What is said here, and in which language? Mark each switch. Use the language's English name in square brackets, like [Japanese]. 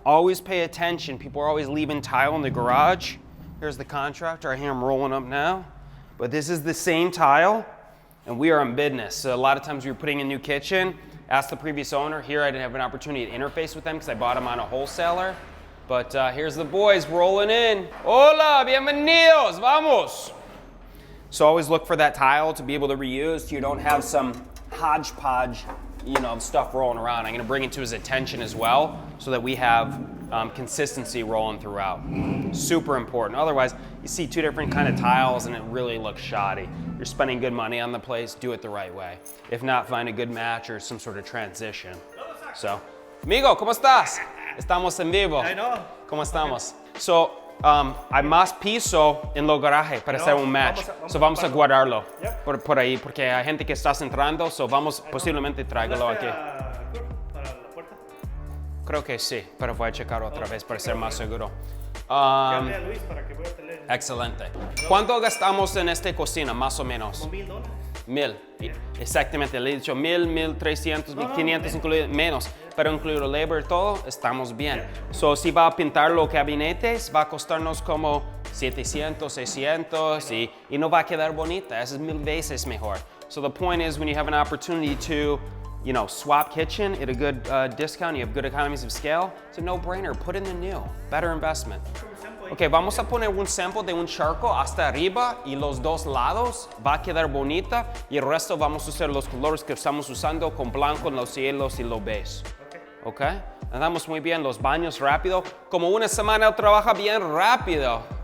[English] Always pay attention. People are always leaving tile in the garage. Here's the contractor. I hear him rolling up now. But this is the same tile, and we are in business. So a lot of times we were putting in a new kitchen, ask the previous owner. Here I didn't have an opportunity to interface with them because I bought them on a wholesaler. But here's the boys rolling in. [Spanish] Hola, bienvenidos, vamos. [English] So always look for that tile to be able to reuse so you don't have some hodgepodge, stuff rolling around. I'm gonna bring it to his attention as well so that we have consistency rolling throughout. Super important. Otherwise, you see two different kind of tiles and it really looks shoddy. You're spending good money on the place, do it the right way. If not, find a good match or some sort of transition. [Spanish] So, amigo, ¿cómo estás? Estamos en vivo. [English] I know. [Spanish] ¿Cómo estamos? So, hay más piso en los garajes para hacer un match. Vamos a guardarlo por ahí, porque hay gente que está entrando, vamos posiblemente tráigalo aquí. ¿Para la puerta? Creo que sí, pero voy a checar otra vez para ser más seguro. Llamé a Luis para que pueda tener. Excelente. ¿Cuánto gastamos en esta cocina, más o menos? Como $1,000. 1,000. Exactamente, le he dicho 1,000, 1,300, 1,500 incluido, menos. Pero incluido labor y todo, estamos bien. So, si va a pintar los gabinetes, va a costarnos como 700, 600 y no va a quedar bonita. Eso es 1,000 veces mejor. [English] So the point is when you have an opportunity to swap kitchen at a good discount, you have good economies of scale, it's a no-brainer. Put in the new, better investment. [Spanish] Ok, vamos a poner un sample de un charco hasta arriba y los dos lados. Va a quedar bonita y el resto vamos a usar los colores que estamos usando con blanco en los cielos y los beige. Ok, andamos muy bien. Los baños rápido. Como una semana él trabaja bien rápido.